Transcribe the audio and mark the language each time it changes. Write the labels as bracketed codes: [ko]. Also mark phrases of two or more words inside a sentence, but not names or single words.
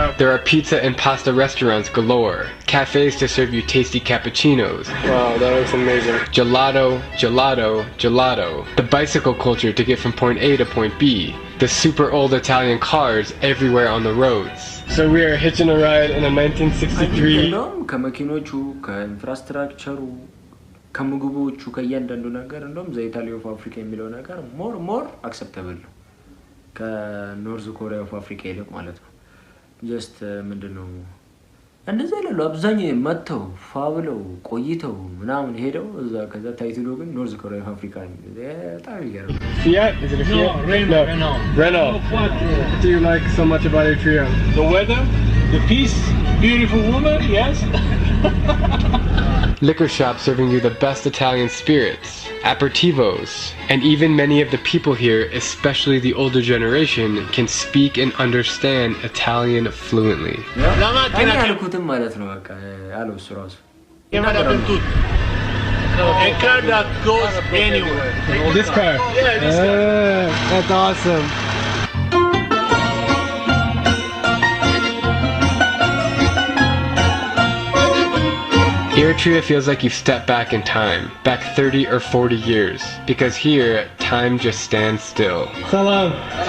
[en] There are pizza and pasta restaurants galore, cafes to serve you tasty cappuccinos. Wow, that looks amazing. Gelato, gelato, gelato. The bicycle culture to get from point A to point B. The super old Italian cars everywhere on the roads. So we are hitching a ride in a 1963. [am] ከመኪኖቹ ከኢንፍራስትራክቸሩ ከምግቦቹ ከእያንዳንዱ ነገር እንደውም [en] the Italy of Africa [am] የሚለው ነገር [en] more acceptable [am] ነው ከኖርዝ ኮሪያ ኦፍ አፍሪካ ይልቅ ማለት ነው ጀስት ምንድነው እንደዛ ይላሉ አብዛኛው መተው ፋብለው ቆይተው ምናምን ሄደው እዛ ከዛ ታይትሉ ግን [en] North Korea of Africa [am] በጣም ይገርም [en] Fiat? Is it a Fiat? No, Renault. What do you like so much about Eritrea? The weather, the peace, beautiful woman, yes. Liquor shops serving you the best Italian spirits, aperitivos, and even many of the people here, especially the older generation, can speak and understand Italian fluently. [am] ያልኩትም ማለት ነው በቃ አለው እሱ ራሱ [en] A car that goes anywhere. This car? Yeah, this car. That's awesome. Eritrea feels like you've stepped back in time, back 30 or 40 years, because here, time just stands still.